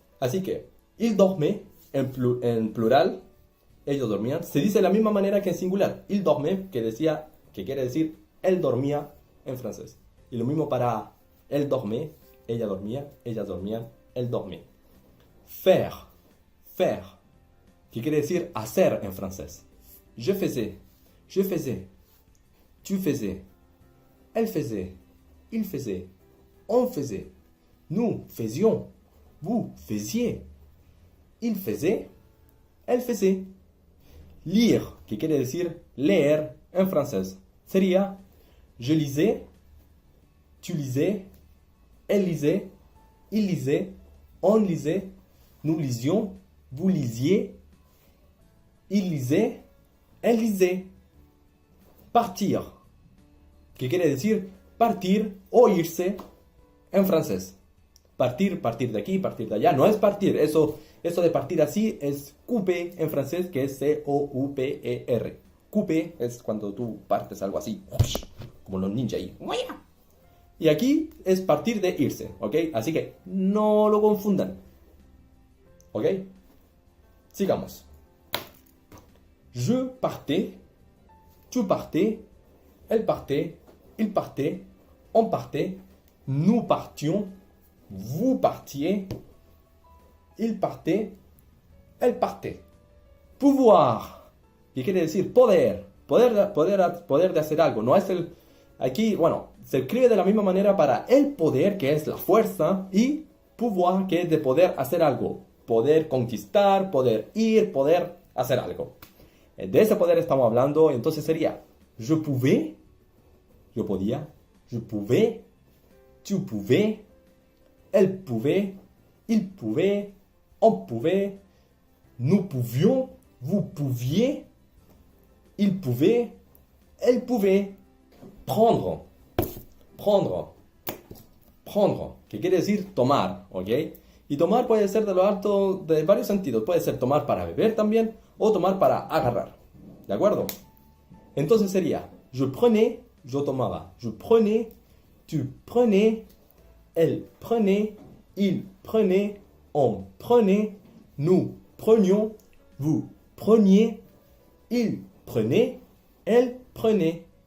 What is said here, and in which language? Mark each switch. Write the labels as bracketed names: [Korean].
[Spanish] Así que, [French] il dormait, [Spanish] en plural, ellos dormían, se dice de la misma manera que en singular. [French] Il dormait, [Spanish] que quiere decir él dormía en francés. Y lo mismo para [French] elle dormait, [Spanish] ella dormía, ellas dormían, él dormait. Faire, que quiere decir hacer en francés. [French] Je faisais, tu faisais, elle faisait, il faisait, on faisait, nous faisions, vous faisiez, il faisait, elle faisait. Lire, [Spanish] que quiere decir leer en francés, sería [French] je lisais, tu lisais, elle lisait, il lisait, on lisait, nous lisions, vous lisiez, il lisait, elle lisait. [Spanish] Partir, que quiere decir partir o irse en francés. Partir de aquí, partir de allá. No es partir, eso de partir así es couper en francés, que es C-O-U-P-E-R. Couper es cuando tú partes algo así, como los ninjas ahí. Y aquí es partir de irse, ¿ok? Así que no lo confundan, ¿ok? Sigamos. [French] Je partais, tu partais, elle partait, il partait, on partait, nous partions, vous partiez, il partait, elle partait. [Spanish] Pouvoir, que quiere decir poder de hacer algo. No es aquí, bueno, se escribe de la misma manera para el poder, que es la fuerza, y pouvoir, que es de poder hacer algo. Poder conquistar, poder ir, poder hacer algo. De ese poder estamos hablando, entonces sería [French] je pouvais, [Spanish] yo podía, [French] je pouvais, tu pouvais, elle pouvait, il pouvait, on pouvait, nous pouvions, vous pouviez, il pouvait, elle pouvait. [Spanish] Prendre, que quiere decir tomar, ¿ok? Y tomar puede ser de lo alto de varios sentidos. Puede ser tomar para beber también o tomar para agarrar, ¿de acuerdo? Entonces sería [French] je prenais, [Spanish] yo tomaba, [French] je prenais, tu prenais, elle prenait, il prenait, on prenait, nous prenions, vous preniez, il prenait, elle prenait.